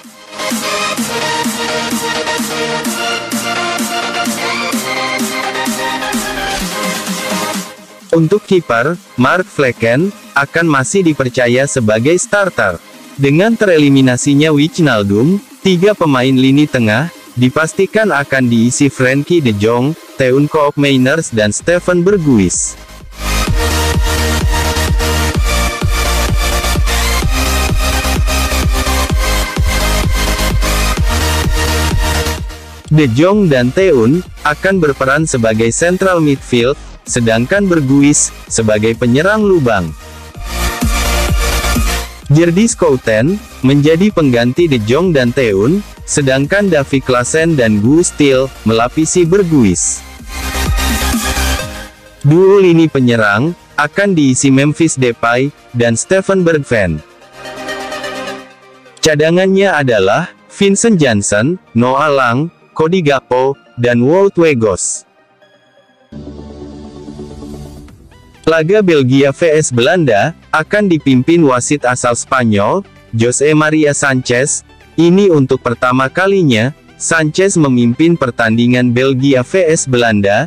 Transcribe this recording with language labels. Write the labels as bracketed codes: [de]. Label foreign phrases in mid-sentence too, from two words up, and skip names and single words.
[id] Untuk kiper, Mark Flekken, akan masih dipercaya sebagai starter. Dengan tereliminasinya Wijnaldum, 3 pemain lini tengah, dipastikan akan diisi Frenkie de Jong, Teun Koopmeiners dan Steven Berghuis. De Jong dan Teun akan berperan sebagai [en] central midfield, [id] sedangkan Berghuis sebagai penyerang lubang. Jerdy Schouten menjadi pengganti De Jong dan Teun, sedangkan Davy Klaassen dan Guus Til melapisi Berghuis. Duo lini penyerang akan diisi Memphis Depay dan Steven Bergwijn. Cadangannya adalah Vincent Janssen, Noah Lang, Cody Gakpo, dan Wout Weghorst. Laga Belgia vs Belanda akan dipimpin wasit asal Spanyol, José María Sánchez. Ini untuk pertama kalinya Sánchez memimpin pertandingan Belgia vs Belanda.